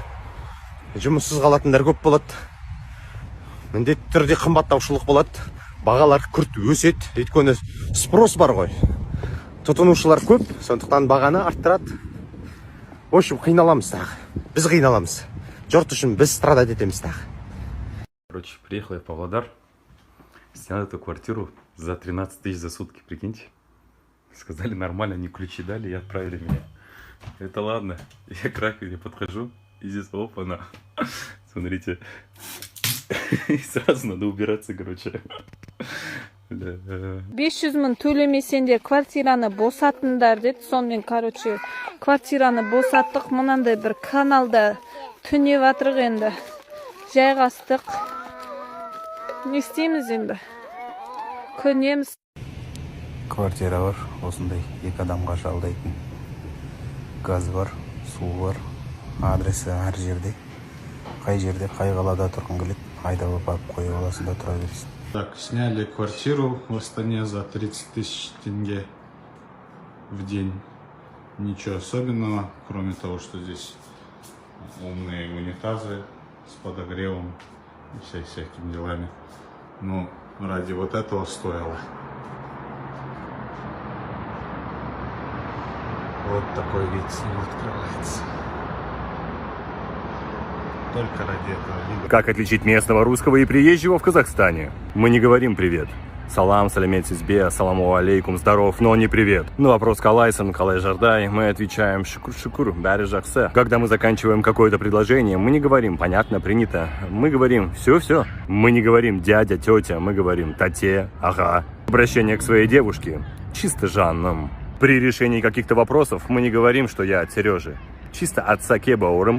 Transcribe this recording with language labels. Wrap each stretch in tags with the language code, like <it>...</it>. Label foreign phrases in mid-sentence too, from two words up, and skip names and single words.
<kk>Жұмыссыз қалатындар көп болады. Міндетті түрде қымбаттаушылық болады. Бағалар күрт өседі. Өйткені спрос бар ғой. Тұтынушылар көп, сондықтан бағаны арттырады.</kk> <ru>В общем,</ru> <kk>қиналамыз тағы. Біз қиналамыз. Жұрт үшін біз страдать етеміз тағы.</kk> <ru>Короче, приехал я в Павлодар. Снял эту квартиру за 13 тысяч за сутки, прикиньте. Сказали нормально, они ключи дали и отправили меня. Это ладно. Я к раковине подхожу, и здесь опа-на. Смотрите. И сразу надо убираться, короче.</ru> <kk>500 мың төлемесеңдер квартираны босатыңдар деді.</kk> <ru>Сонымен, короче,</ru> <kk>квартираны босаттық. Мынандай бір каналда түнеп жатырық енді. Жайғастық. Не істейміз енді? Көнеміз. Квартира бар, осындай 2 адамға жалдайтын. Газ бар, су бар. Адресі әр жерде. Қай жерде, қай қалада тұрғың келеді, айдап барып қойып аласың да тұра бересің.</kk> <ru>Так, сняли квартиру в Астане за 30 тысяч тенге в день. Ничего особенного, кроме того, что здесь умные унитазы с подогревом и всякими делами. Но ради вот этого стоило. Вот такой вид с ним открывается. Только ради этого. Как отличить местного русского и приезжего в Казахстане? Мы не говорим «привет».</ru> <kk>Салам, салямет сизбе,</kk> <ar>السلام عليكم,</ar> <ru>здоров, но не привет. На вопрос</ru> <kk>«Калайсан, калай жардай»</kk> <ru>мы отвечаем «Шукур-шукур,</ru> <kk>бәрі жақсы».</kk> <ru>Когда мы заканчиваем какое-то предложение, мы не говорим «понятно, принято». Мы говорим «все-все». Мы не говорим «дядя, тетя», мы говорим</ru> <kk>«тате, ага».</kk> <ru>Обращение к своей девушке чисто жанным. При решении каких-то вопросов мы не говорим, что я от Сережи. Чисто от Саке Баурым.</ru>